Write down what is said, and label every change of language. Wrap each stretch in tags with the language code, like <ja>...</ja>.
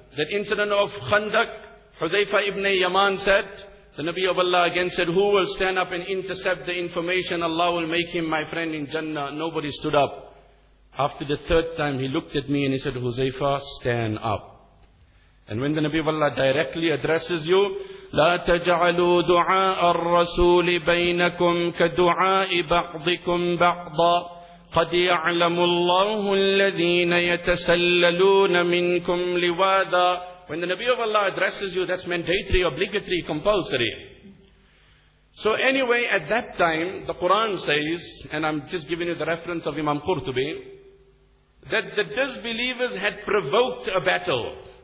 <en>That incident of Khandaq, Huzaifa ibn Yaman said, the Nabi of Allah again said, who will stand up and intercept the information? Allah will make him my friend in Jannah. Nobody stood up. After the third time, he looked at me and he said, Huzaifa, stand up. And when the Nabi of Allah directly addresses you,</en> <ar>لا تجعلوا دعاء الرسول بينكم كدعاء بعضكم بعضا قد يعلم الله الذين يتسللون منكم لواذا.</ar> <en>When the Nabi of Allah addresses you, that's mandatory, obligatory, compulsory. So anyway, at that time, the Quran says, and I'm just giving you the reference of Imam Qurtubi, that the disbelievers had provoked a battle.</en>